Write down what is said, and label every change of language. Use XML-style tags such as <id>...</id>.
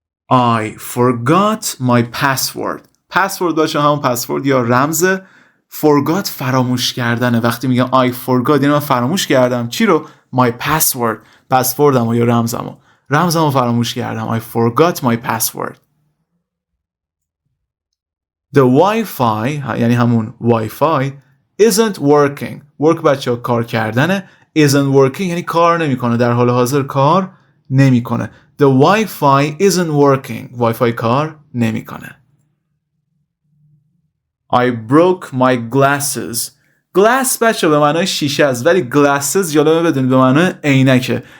<en>I forgot my password</en> <fa>بچه همون پسورد یا رمز. forgot فراموش کردنه. وقتی میگم</fa> <en>I forgot</en> <fa>یعنی من فراموش کردم. چی رو؟ my پسوردم یا رمزمو فراموش کردم.</fa> <en>I forgot my password. The Wi-Fi یعنی همون Wi-Fi isn't working.</en> <fa>work بچه کار کردنه.</fa> <en>isn't working</en> <fa>یعنی کار نمیکنه. در حال حاضر کار نمیکنه.</fa> <en>The Wi-Fi isn't working.</en> <fa>Wi-Fi کار نمیکنه.</fa> <en>I broke my glasses.</en> <fa>glass بچه به معنای شیشه است ولی glasses جالبه بدونید به معنای عینکه.</fa>